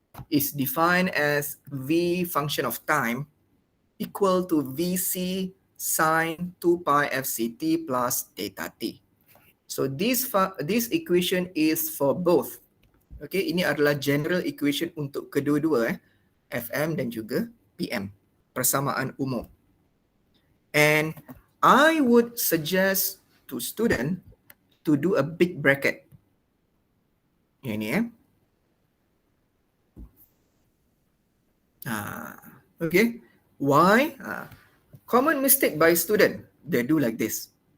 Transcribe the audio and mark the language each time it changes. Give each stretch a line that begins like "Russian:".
English: is defined as V function of time equal to Vc sine 2 pi fct plus theta t. So this equation is for both.
Malay: Okay, ini adalah general equation untuk kedua-dua FM dan juga PM, persamaan umum.
English: And I would suggest to student to do a big bracket.
Malay: Yang ni okay. Why?
English: Common mistake by student, they do like this.